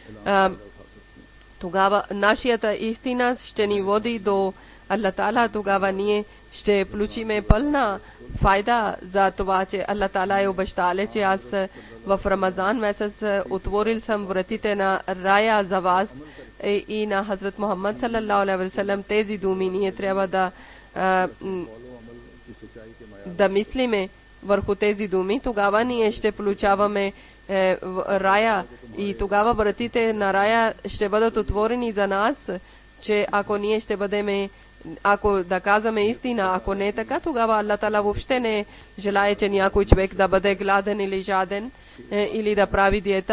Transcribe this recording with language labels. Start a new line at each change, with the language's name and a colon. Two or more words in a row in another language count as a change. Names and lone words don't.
Bulgarian: тогава нашата истина ще ни води до Аллах Таала, тогава ние ще получиме пълна файда за това, че Аллах Таала е обещал, че аз в Рамазан месец отворил съм вратите на рая за вас и на Хазрат Мухаммад
Arabic: صلى الله عليه وسلم.
Bulgarian: Тези думи ние трябва да мислиме върху тези думи, тогава ние ще получаваме рая и тогава вратите на рая ще бъдат отворени за нас, че ако ние ще бъдем, ако да казваме истина, ако не е така, тогава Аллах Таала въобще не желае, че някой човек да бъде гладен или жаден или да прави диета.